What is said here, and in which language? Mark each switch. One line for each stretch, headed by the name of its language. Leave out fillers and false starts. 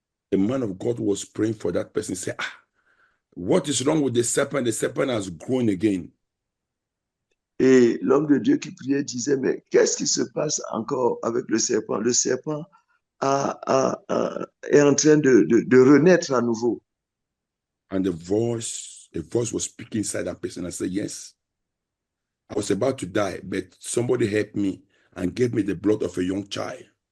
English: The man of God was praying for that person. Said, what is wrong with the serpent? The serpent has grown again.
French: Et l'homme de Dieu qui priait disait, mais qu'est-ce qui se passe encore avec le serpent? Le serpent est en train de renaître à nouveau.
English: And a voice was speaking inside that person. I said, yes. I was about to die, but somebody helped me and gave me the blood of a young child.